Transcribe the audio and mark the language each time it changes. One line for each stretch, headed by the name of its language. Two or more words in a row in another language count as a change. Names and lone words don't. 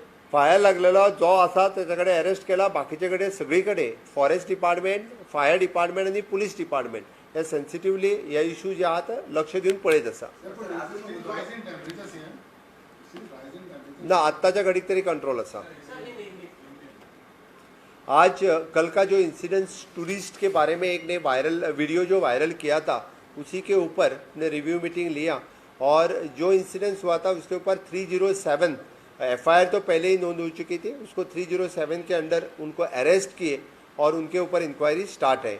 Konkani: फायर लागलेलो जो आसा तेचे कडेन अरेस्ट केला. बाकीचे कडेन सगळी कडेन
English: forest department, fire department
Konkani: आनी
English: police department
Konkani: हे सेन्सिटिवली हे इश्यू जे आहात लक्ष दिवन पळयत आसा. ना आत्ताच्या घडीक तरी कंट्रोल आसा.
Hindi: आज कल का जो इंसिडेंट्स टूरिस्ट के बारे में एक ने
English: viral video
Hindi: जो वायरल किया था उसी के ऊपर ने
English: review meeting
Hindi: लिया और जो इंसिडेंट्स हुआ था उसके ऊपर 307 FIR तो पहले ही नोंद हो चुकी थी, उसको 307 के अंडर उनको अरेस्ट किए और उनके ऊपर
English: inquiry start
Hindi: है.